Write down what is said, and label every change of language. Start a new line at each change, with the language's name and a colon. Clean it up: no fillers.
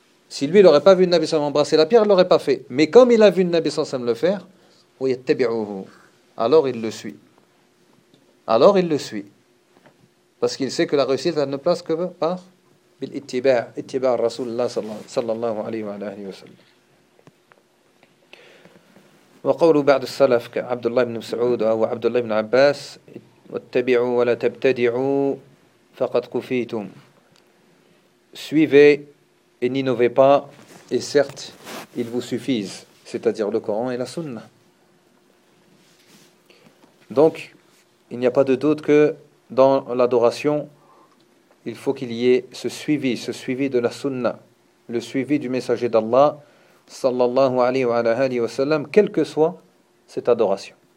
French: Si lui, il n'aurait pas vu le Nabi sallallahu alayhi wa sallam embrasser la pierre, il ne l'aurait pas fait. Mais comme il a vu le Nabi sallallahu alayhi wa sallam le faire,
Arabic: wa yattabi'uhu,
French: alors il le suit. Alors il le suit. Parce qu'il sait que la réussite ne passe que par l'ittiba', ittiba' Rasulullah sallallahu alayhi wa alayhi wa sallam.
Arabic: وقول بعض السلف كعبد الله بن مسعود أو عبد الله بن عباس واتبعوا ولا تبتدعوا فقد كفيتم.
French: Suivez et n'innovez pas, et certes, ils vous suffisent, c'est-à-dire le Coran et la Sunna. Donc, il n'y a pas de doute que dans l'adoration, il faut qu'il y ait ce suivi de la Sunna, le suivi du messager d'Allah, sallallahu alayhi wa sallam, quelle que soit cette adoration.